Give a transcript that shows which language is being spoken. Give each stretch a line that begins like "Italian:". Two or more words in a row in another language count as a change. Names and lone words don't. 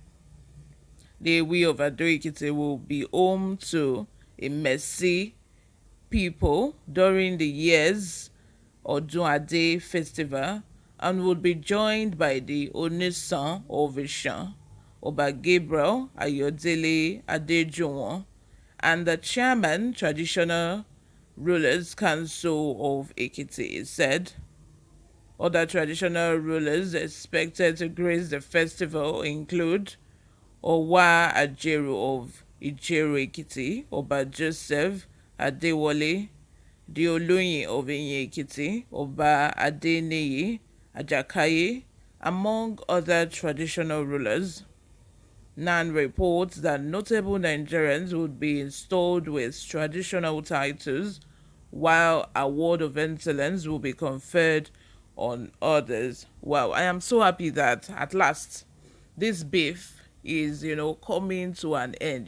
English: The Ewe of Ado Ekiti will be home to Imesi people during the year's Odun Ade festival and would be joined by the Onisan of Ishan, Oba Gabriel Ayodele Adejuwon, and the chairman Traditional Rulers Council of Ekiti, is said. Other traditional rulers expected to grace the festival include Owa Ajeru of Ijeru Ekiti, Oba Joseph Adewale, the Oloyin of Iyin Ekiti, Oba Adeniyi Ajakaye, among other traditional rulers. NAN reports that notable Nigerians would be installed with traditional titles, while award of excellence will be conferred on others. Wow, I am so happy that at last this beef is, coming to an end.